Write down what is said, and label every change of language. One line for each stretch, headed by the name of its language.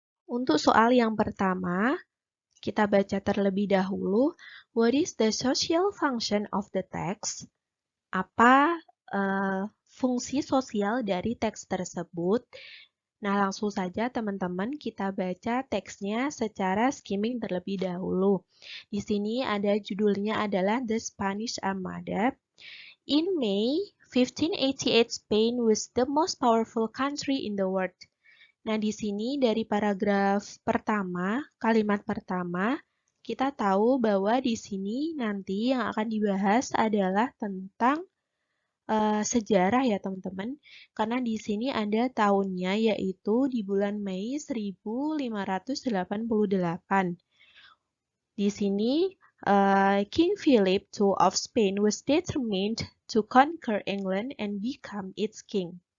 Indonesian: Untuk soal yang pertama, kita baca terlebih dahulu,
English: what is the social function of the text?
Indonesian: Apa fungsi sosial dari teks tersebut? Nah, langsung saja teman-teman kita baca teksnya secara skimming terlebih dahulu. Di sini ada judulnya adalah The Spanish Armada.
English: In May 1588, Spain was the most powerful country in the world.
Indonesian: Nah, di sini dari paragraf pertama, kalimat pertama, kita tahu bahwa di sini nanti yang akan dibahas adalah tentang sejarah ya teman-teman, karena di sini ada tahunnya yaitu di bulan Mei 1588. Di sini
English: King Philip II of Spain was determined to conquer England and become its king.